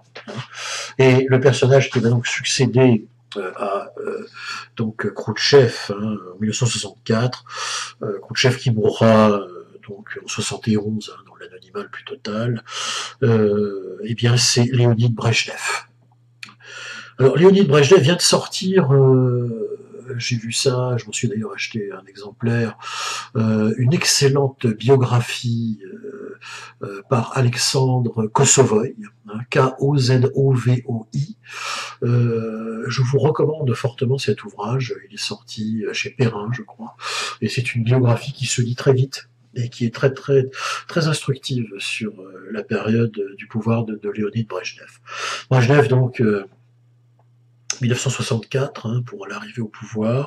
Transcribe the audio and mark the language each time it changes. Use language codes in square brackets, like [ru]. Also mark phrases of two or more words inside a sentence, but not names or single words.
[fr] Et le personnage qui va donc succéder à Khrouchtchev en 1964, Khrouchtchev qui mourra donc en 71 dans l'anonymat le plus total, eh bien c'est Léonid Brejnev. Alors, Léonid Brejnev vient de sortir, j'ai vu ça, je m'en suis d'ailleurs acheté un exemplaire, une excellente biographie par Alexandre Kosovoï, K-O-Z-O-V-O-I. Je vous recommande fortement cet ouvrage, il est sorti chez Perrin, je crois, et c'est une biographie qui se lit très vite et qui est très très très instructive sur la période du pouvoir de Léonid Brejnev. Brejnev, donc, 1964, pour l'arrivée au pouvoir.